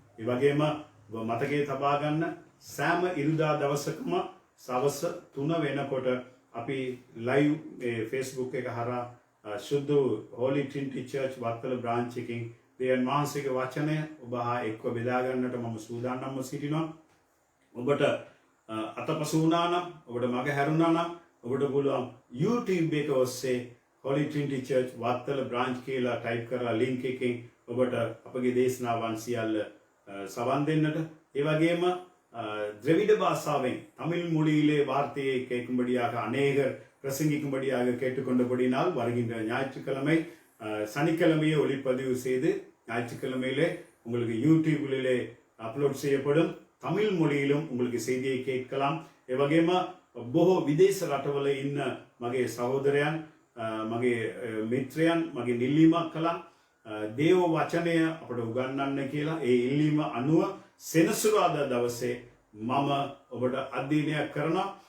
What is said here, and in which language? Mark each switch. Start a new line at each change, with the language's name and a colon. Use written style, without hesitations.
Sinhala: ඒ වගේම ඔබ මතකයේ තබා ගන්න සෑම ඉරිදා දවසකම සවස් 3 වෙනකොට අපි ලයිව් Facebook එක හරහා සුදු Holy Trinity Church Wattala branch එකකින් දෙවියන් වහන්සේගේ වචනය ඔබ හා එක්ව බෙදා ගන්නට මම සූදානම්ව සිටිනවා. ඔබට අතපසු වුණා නම්, ඔබට මග හැරුණා නම් ඔබට පුළුවන් YouTube එක ඔස්සේ Holy Trinity Church Wattala branch කියලා ටයිප් කරලා ලින්ක් එකකින් ඔබට අපගේ දේශනාවන් සියල්ල සවන් දෙන්නට. ඒ වගේම
Tamil: திராவிட பாஷாவை தமிழ் மொழியிலே வார்த்தையை கேட்கும்படியாக அநேகர் பிரசங்கிக்கும்படியாக கேட்டுக்கொண்டபடினால் வருகின்ற ஞாயிற்றுக்கிழமை சனிக்கிழமையே ஒளிப்பதிவு செய்து ஞாயிற்றுக்கிழமையிலே உங்களுக்கு யூடியூபிலே அப்லோட் செய்யப்படும். தமிழ் மொழியிலும் உங்களுக்கு செய்தியை கேட்கலாம்.
Sinhala: ඒ වගේම බොහෝ විදේශ රටවල ඉන්න මගේ සහෝදරයන්, මගේ මිත්‍රයන් මගේ ඉල්ලීමක් කළා දේව වචනය අපට උගන්වන්න කියලා. ඒ ඉල්ලීම අනුව සෙනසුරාදා දවසේ මම ඔබට අධ්‍යයනයක් කරනවා.